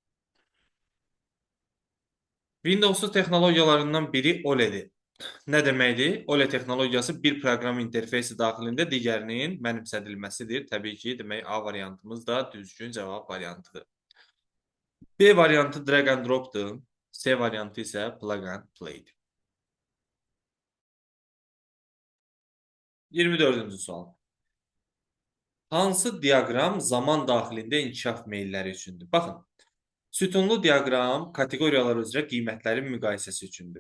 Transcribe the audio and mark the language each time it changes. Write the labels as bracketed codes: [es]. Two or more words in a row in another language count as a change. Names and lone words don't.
[az] Windows texnologiyalarından biri OLED-dir. Nə deməkdir? OLED texnologiyası bir proqram interfeysi daxilində digərinin mənimsədilməsidir. Təbii ki, demək A variantımız da düzgün cavab variantıdır. B variantı [en] drag and dropdur. [az] C variantı isə [en] plug and play'dir. [az] 24-cü sual. Hansı diaqram zaman daxilində inkişaf meylləri üçündür? Baxın, sütunlu diaqram kateqoriyalar üzrə qiymətlərin müqayisəsi üçündür.